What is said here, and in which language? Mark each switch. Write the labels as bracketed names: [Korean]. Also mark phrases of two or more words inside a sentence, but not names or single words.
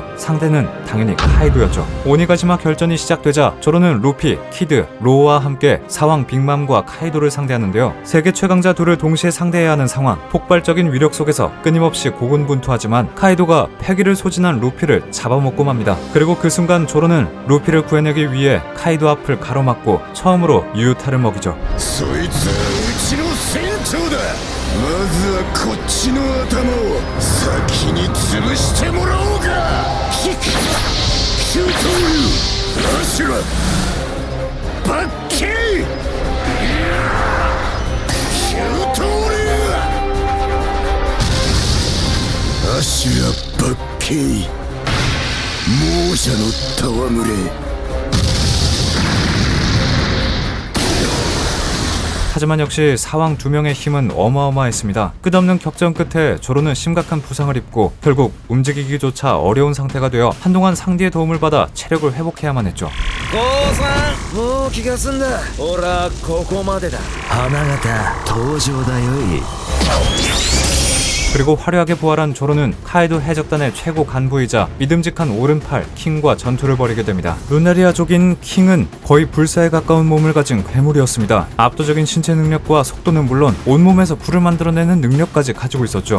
[Korean] 상대는 당연히 카이도였죠. 오니가시마 결전이 시작되자 조로는 루피, 키드, 로우와 함께 사왕 빅맘과 카이도를 상대하는데요. 세계 최강자 둘을 동시에 상대해야 하는 상황. 폭발적인 위력 속에서 끊임없이 고군분투하지만 카이도가 패기를 소진한 루피를 잡아먹고 맙니다. 그리고 그 순간 조로는 루피를 구해내기 위해 카이도 앞을 가로막고 처음으로 유유타를 먹이죠. [Japanese] そいつはうちの船長だ。まずはこっちの頭を先に潰してもらおうか。キュートルアシュラバッケイキュートルアシュラバッケイ亡者の戯れ。 [Korean] 하지만 역시 사왕 두 명의 힘은 어마어마했습니다. 끝없는 격전 끝에 조로는 심각한 부상을 입고 결국 움직이기조차 어려운 상태가 되어 한동안 상대의 도움을 받아 체력을 회복해야만 했죠. [Japanese] 父さんもう気が済んだ俺はここまでだ花形登場だよい [Korean] 그리고 화려하게 부활한 조로는 카이도 해적단의 최고 간부이자 믿음직한 오른팔 킹과 전투를 벌이게 됩니다. 루나리아족인 킹은 거의 불사에 가까운 몸을 가진 괴물이었습니다. 압도적인 신체 능력과 속도는 물론 온몸에서 불을 만들어내는 능력까지 가지고 있었죠.